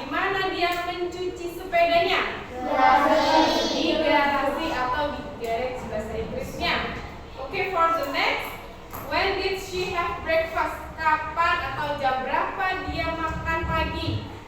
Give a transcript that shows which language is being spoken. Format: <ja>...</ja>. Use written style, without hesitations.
<id>Di mana dia mencuci sepedanya? Di garasi atau di garage bahasa Inggrisnya.</id> <en>Okay, for the next. When did she have breakfast?</en> <id>Kapan atau jam berapa dia makan pagi?</id>